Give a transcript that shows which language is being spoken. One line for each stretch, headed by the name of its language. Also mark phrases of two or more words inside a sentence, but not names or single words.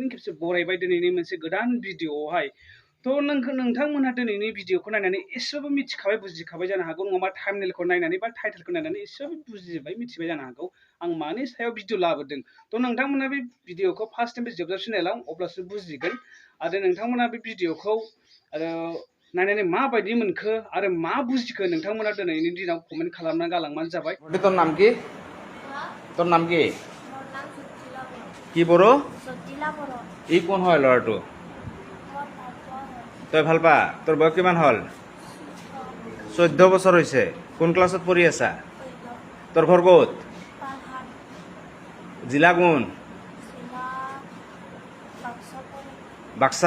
Bodo: खेबसे बरायबाय दिनैनि मोनसे गोदान भिडिअआवहाय थ' नोंथांमोनहा दिनैनि भिडिअखौ नायनानै एसेबाबो मिथिखाबाय बुजिखाबाय जानो हागौ नङाबा थाम्बनेलखौ नायनानै बा टाइटेलखौ नायनानै एसेबाबो बुजिबाय मिथिबाय जानो हागौ आं मानि सायाव भिडिअ लाबोदों थ' नोंथांमोना बे भिडिअखौ
English: first time
Bodo: जोबजासिम नायलां अब्लासो बुजिगोन आरो नोंथांमोना बे भिडिअखौ आरो नायनानै माबायदि मोनखो आरो मा बुजिखो नोंथांमोना दिनैनि दिनाव कमेन्ट खालामना गालांबानो जाबाय।
Bangla: তোর নাম কি? তোর নাম কি? কি বড়?
Assamese: ই কোন হয় লৰাটো? তই ভাল পা? তোৰ বয়স কিমান হল? 14 বছৰ হৈছে। কোন ক্লাছত পঢ়ি আছা? তোৰ ঘৰ ক'ত? জিলা কোন? বাক্সা।